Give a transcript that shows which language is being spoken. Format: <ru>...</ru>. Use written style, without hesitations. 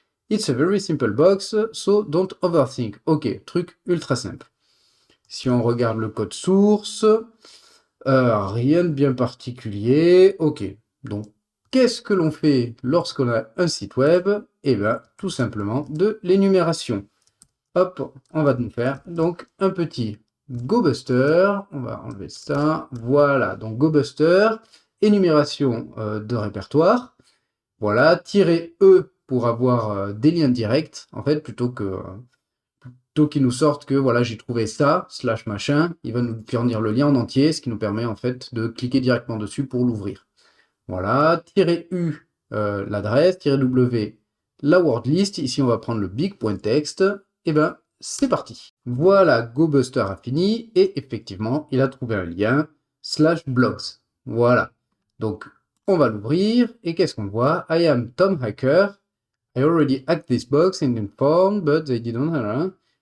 <en>It's a very simple box, so don't overthink.</en> <fr>Ok, truc ultra simple. Si on regarde le code source, rien de bien particulier. Ok, donc qu'est-ce que l'on fait lorsqu'on a un site web? Eh bien, tout simplement de l'énumération. Hop, on va nous faire donc un petit GoBuster. On va enlever ça. Voilà, donc GoBuster, énumération de répertoire. Voilà, tirer E pour avoir des liens directs, en fait, plutôt qu'il nous sorte que voilà, j'ai trouvé ça, slash machin, il va nous fournir le lien en entier, ce qui nous permet en fait de cliquer directement dessus pour l'ouvrir. Voilà, tirer U, l'adresse, tirer W, la word list. Ici, on va prendre le big.text. Et ben, c'est parti. Voilà, GoBuster a fini et effectivement, il a trouvé un lien slash blogs. Voilà. Donc, on va l'ouvrir et qu'est-ce qu'on voit?</fr> <en>I am Tom Hacker. I already hacked this box in the form, but they didn't.</en>